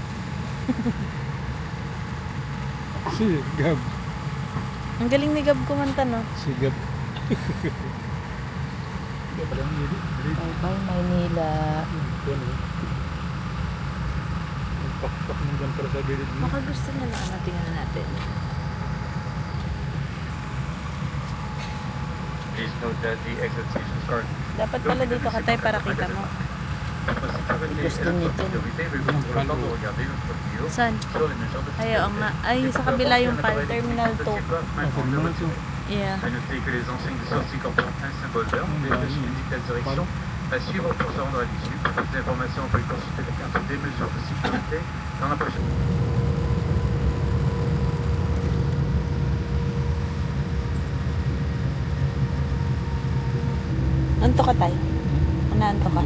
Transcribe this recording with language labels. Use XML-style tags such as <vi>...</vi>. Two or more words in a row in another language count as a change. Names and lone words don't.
<tl>Sigab. Ang galing ni Gab kumanta, no? Sigab. Bye-bye, Maynila. Pakpak ng gantar sa gilid mo. Baka gusto niya na ano, tingnan natin.</tl> <en>Please note that the exit stations are</en> <tl>Dapat pala dito ka, Tay, para kita mo. Gusto nito. Saan? Ay, oo nga. Ay, sa kabila yung Terminal 2.</tl> <en>Yeah.</en> <fr>À noter que les enseignes de sortie comportent un symbole vert, des flèches qui indiquent la direction à suivre pour se rendre à l'issue. Pour plus d'informations, on peut consulter la carte des mesures de sécurité dans la prochaine.</fr> <tl>Anto ka, Tay? Unaanto ka?</tl>